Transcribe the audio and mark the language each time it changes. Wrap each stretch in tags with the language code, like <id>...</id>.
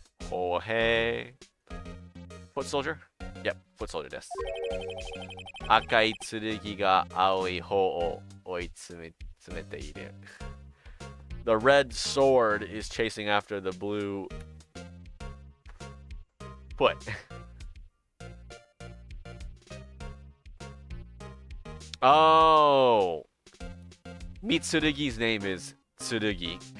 <en>歩兵 Foot soldier? Yep, foot soldier です。</en> <ja>赤い剣が青い方を追い詰めている。</ja> <en>The red sword is chasing after the blue foot. Oh! Mitsurugi's name is Tsurugi.</en>